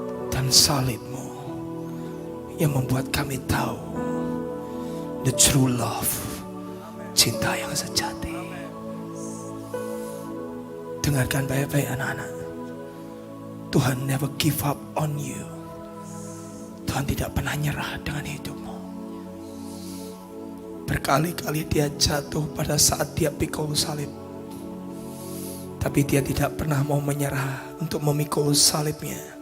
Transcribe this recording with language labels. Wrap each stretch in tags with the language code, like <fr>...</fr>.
<id>Dan salibmu yang membuat kami tahu</id> <en>the true love,</en> <id>cinta yang sejati. Dengarkan baik-baik anak-anak. Tuhan</id> <en>never give up on you.</en> <id>Tuhan tidak pernah nyerah dengan hidupmu. Berkali-kali dia jatuh pada saat dia pikul salib. Tapi dia tidak pernah mau menyerah untuk memikul salibnya.</id>